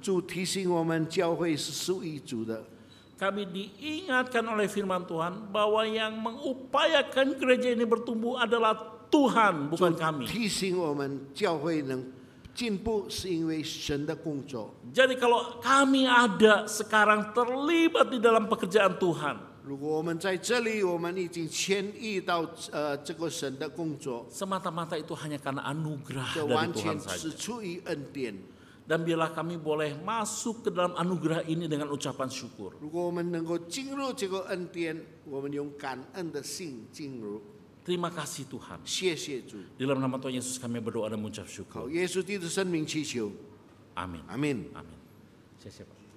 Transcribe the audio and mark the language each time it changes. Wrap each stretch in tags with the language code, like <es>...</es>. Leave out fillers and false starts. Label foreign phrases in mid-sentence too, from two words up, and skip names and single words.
<zh>主提醒我们，教会是属于主的。</zh> <id>Kami diingatkan oleh firman Tuhan bahwa yang mengupayakan gereja ini bertumbuh adalah Tuhan, bukan kami.</id> <zh>提醒我们，教会能进步是因为神的工作。</zh> <id>Jadi kalau kami ada sekarang terlibat di dalam pekerjaan Tuhan,</id> <zh>如果我们在这里，我们已经参与到这个神的工作，</zh> <id>semata-mata itu hanya karena anugerah</id> <zh>这</zh> <id>dari</id> <zh>完</zh> <id>Tuhan</id> <zh>全是</zh> <id>saja.</id> <zh>出于恩典。</zh> <id>Dan biarlah kami boleh masuk ke dalam anugerah ini dengan ucapan syukur.</id> <zh>如果我们能够进入这个恩典，我们用感恩的心进入。</zh> <id>Terima kasih Tuhan.</id> <zh>谢谢主，</zh> <id>Di dalam nama Tuhan Yesus kami berdoa dan mengucap</id> <zh>靠</zh> <id>syukur.</id> <zh>耶稣基督生命祈求，</zh> <id>Amin.</id> <zh>阿门。</zh> <id>Amin. Siap-siap.</id>